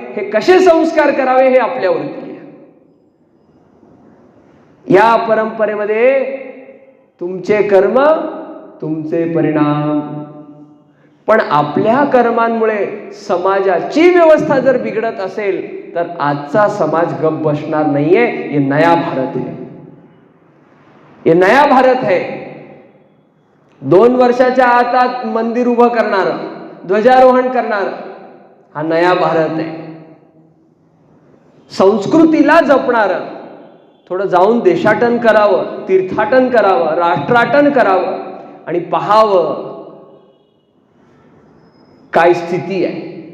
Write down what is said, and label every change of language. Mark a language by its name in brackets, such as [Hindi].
[Marathi] हे कसे संस्कार करावे, हे आपल्यावरती आहे. या परंपरेमध्ये तुमचे कर्म, तुमचे परिणाम. पण आपल्या कर्मांमुळे समाजाची व्यवस्था जर बिघडत असेल तर आजचा समाज गप बसणार नाहीये. [Hindi] ये नया भारत है, ये नया भारत है. [Marathi] 2 वर्षाच्या आतात मंदिर उभं करणार, ध्वजारोहण करणार, हा नया भारत आहे. संस्कृतीला जपणार, थोडं जाऊन देशाटन करावं, तीर्थाटन करावं, राष्ट्राटन करावं आणि पाहावं काय स्थिती आहे.